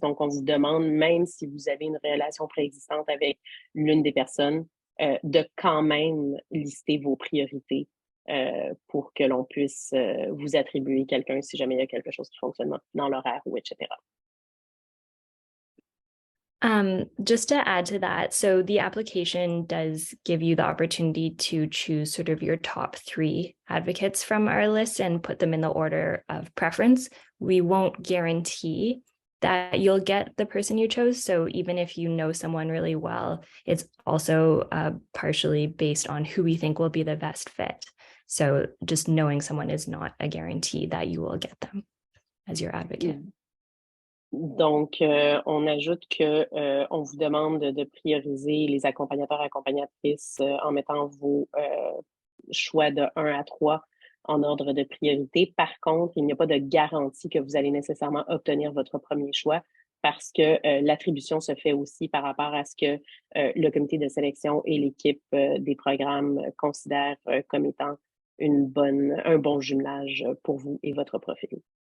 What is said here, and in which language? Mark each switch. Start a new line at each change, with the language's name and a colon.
French: Donc, on vous demande, même si vous avez une relation préexistante avec l'une des personnes, de quand même lister vos priorités pour que l'on puisse vous attribuer quelqu'un si jamais il y a quelque chose qui fonctionne dans l'horaire ou etc.
English: Just to add to that, so the application does give you the opportunity to choose sort of your top 3 advocates from our list and put them in the order of preference. We won't guarantee that you'll get the person you chose. So even if you know someone really well, it's also partially based on who we think will be the best fit. So just knowing someone is not a guarantee that you will get them as your advocate.
French: Donc, on ajoute que on vous demande de prioriser les accompagnateurs et accompagnatrices en mettant vos choix de 1 à 3 en ordre de priorité. Par contre, il n'y a pas de garantie que vous allez nécessairement obtenir votre premier choix parce que l'attribution se fait aussi par rapport à ce que le comité de sélection et l'équipe des programmes considèrent comme étant un bon jumelage pour vous et votre profil.